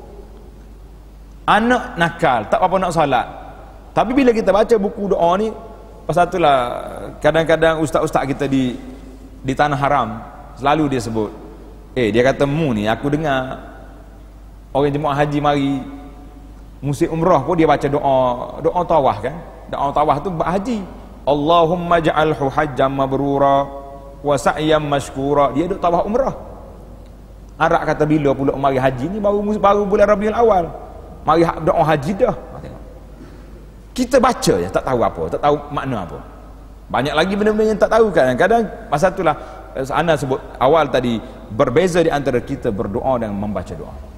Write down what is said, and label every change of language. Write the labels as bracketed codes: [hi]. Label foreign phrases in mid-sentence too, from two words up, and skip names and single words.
[ms] Anak nakal, tak apa nak salat. Tapi bila kita baca buku doa ni, pasal itulah kadang-kadang ustaz-ustaz kita di tanah haram selalu dia sebut, dia kata mu ni, aku dengar orang jemaah haji mari musim umrah pun dia baca doa tawaf kan. Doa tawaf tu buat haji, [ar] Allahumma ja'alhu hajjam mabrura wa sa'yam mashkura. [ms] Dia duk tawaf umrah. Arak kata bila pula mari haji ni, baru bulan Rabiul Awal mari doa haji dah. Kita baca je tak tahu apa, tak tahu makna apa. Banyak lagi benda-benda yang tak tahu. Kadang-kadang masa itulah Ana sebut awal tadi, berbeza di antara kita berdoa dan membaca doa.